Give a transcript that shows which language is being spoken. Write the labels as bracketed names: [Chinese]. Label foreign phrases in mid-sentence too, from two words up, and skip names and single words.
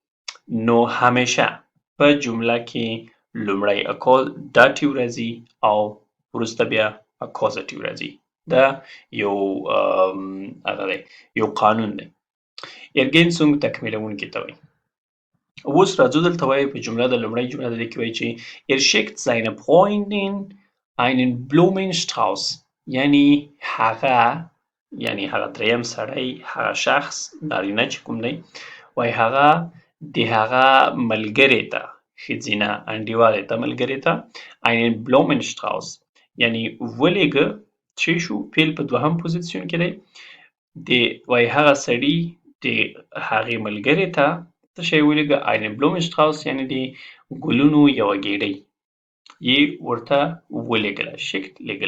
[Pashto] نو همیشه په جمله کې لومړی داتیو راځي او وروسته بیا اکوزاتیو راځي. دا یو قانون دی. ارګینسونګ تکمیلونکي ته وایي. اوس راځو دلته وایي په جمله د لومړۍ جمله د دې کې وایي چې [German] schickt seine Freundin einen Blumenstrauß [Pashto] یعنی هغه دریم سړی، هغه شخص نارینه چې کوم دی وایي هغه د هغه ملګرې ته، ښځینه انډیوالې ته، ملګرې ته [German] einen Blumenstrauß [Pashto] یعنی ولېږه چې شو فعل په دوهم پوزیسیون کې دی وایي هغه سړي د هغې ملګرې ته څه شی ولېږه [German] einen Blumenstrauß [Pashto] یعنی د ګلونو یوه ګېډۍ یې ورته ولېږله. شیکټ لېږل.